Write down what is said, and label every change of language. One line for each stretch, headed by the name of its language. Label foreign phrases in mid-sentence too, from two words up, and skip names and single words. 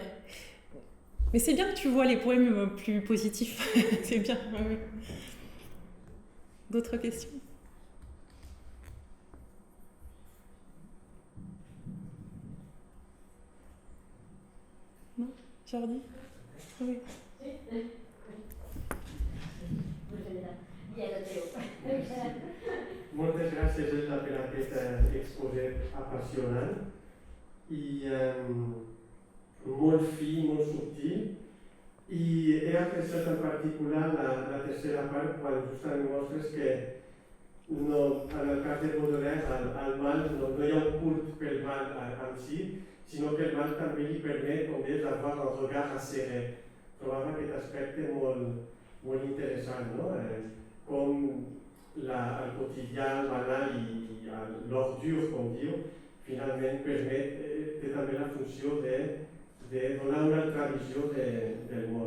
French: Mais c'est bien que tu vois les poèmes plus positifs. C'est bien. Oui. D'autres questions ? Non ? Jordi ? Oui.
Catalan: Moltes gràcies, Elsa, per aquest exposé apassionant i molt fi, molt subtil. I he apreciat en particular la tercera part quan justament mostres que no, en el cas de Baudelaire al mal no hi ha un cult pel mal en si, sinó que el mal també li permet, com deies,
French: d'avoir un regard acéré.
Catalan: Trobava aquest aspecte molt interessant, no? Com el quotidien, el banal i l'ordure, com diu, finalment té també la funció de donar una altra visió del món.